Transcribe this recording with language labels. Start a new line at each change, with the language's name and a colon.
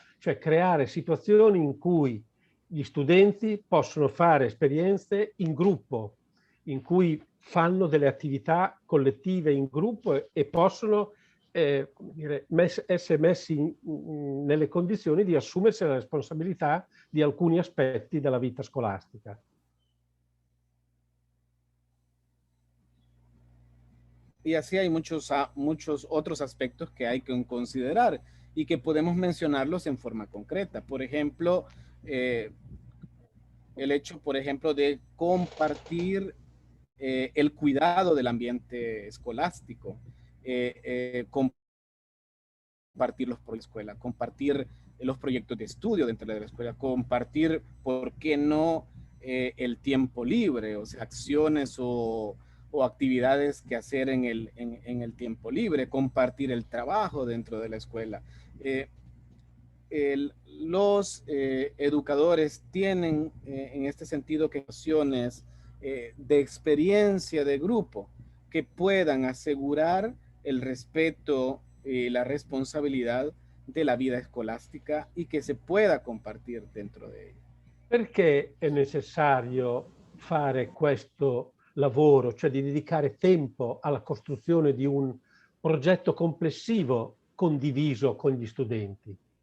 Italian: Cioè creare situazioni in cui gli studenti possono fare esperienze in gruppo, in cui fanno delle attività collettive in gruppo e possono essere messi nelle condizioni di assumersi la responsabilità di alcuni aspetti della vita scolastica.
Spanish: Y así hay muchos otros aspectos que hay que considerar y que podemos mencionarlos en forma concreta. Por ejemplo, el hecho, por ejemplo, de compartir el cuidado del ambiente escolástico, compartir los proyectos de escuela, compartir los proyectos de estudio dentro de la escuela, compartir, ¿por qué no?, el tiempo libre, o sea, acciones o actividades que hacer en el tiempo libre, compartir el trabajo dentro de la escuela. Los educadores tienen en este sentido que acciones de experiencia de grupo que puedan asegurar el respeto y la responsabilidad de la vida escolastica y que se pueda compartir dentro de ella.
Italian: Perché è necessario fare questo lavoro, cioè di dedicare tempo alla costruzione di un progetto complessivo condiviso con gli studenti?